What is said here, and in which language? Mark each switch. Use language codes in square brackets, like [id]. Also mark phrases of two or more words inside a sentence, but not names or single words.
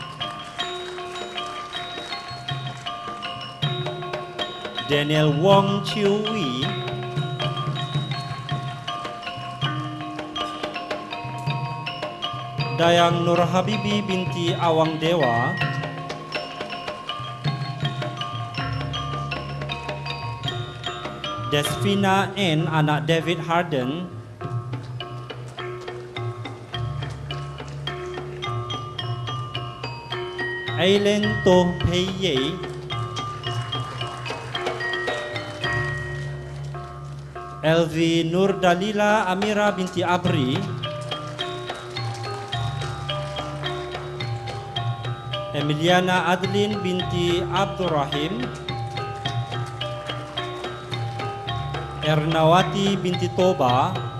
[ms] Daniel Wong Chiu Wee, Dayang Nur Habibi binti Awang Dewa, Desvina N anak David Harden, Aileen Toh Pei Ye, Elvi Nur Dalila Amira binti Abri, Emiliana Adlin binti Abdurrahim, Ernawati binti Toba,